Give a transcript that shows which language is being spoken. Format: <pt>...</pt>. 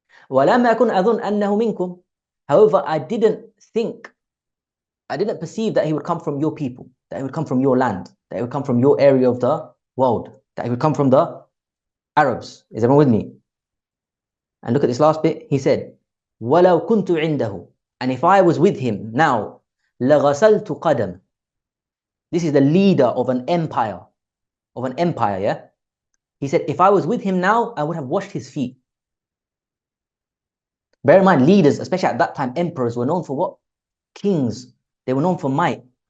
<ar>وَلَمْ أَكُنْ أَظُنْ أَنَّهُ مِنْكُمْ.</ar> <en>However, I didn't perceive that he would come from your people, that he would come from your land, that he would come from your area of the world, that he would come from the Arabs. Is everyone with me? And look at this last bit. He said,</en> <ar>وَلَوْ كُنْتُ عِنْدَهُ.</ar> <en>And if I was with him now,</en> <ar>لَغَسَلْتُ قَدَمَ.</ar> <en>This is the leader of an empire, yeah? He said, if I was with him now, I would have washed his feet. Bear in mind, leaders, especially at that time, emperors were known for what? Kings. They were known for might.</en>